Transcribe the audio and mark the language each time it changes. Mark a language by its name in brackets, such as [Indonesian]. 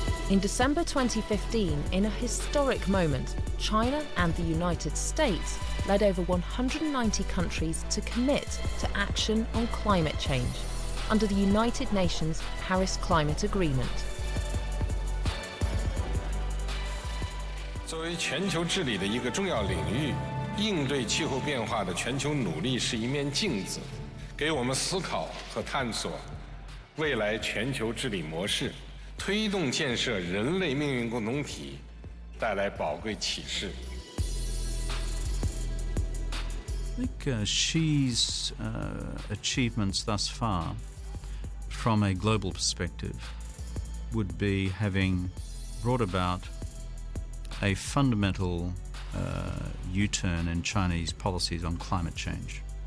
[English] In December 2015, in a historic moment, China and the United States led over 190 countries to commit to action on climate change under the United Nations Paris Climate Agreement. [Chinese] 作为全球治理的一个重要领域，应对气候变化的全球努力是一面镜子，给我们思考和探索未来全球治理模式，推动建设人类命运共同体带来宝贵启示。 [English] I think Xi's achievements thus far, from a global perspective, would be having brought about a fundamental U-turn in Chinese policies on climate change.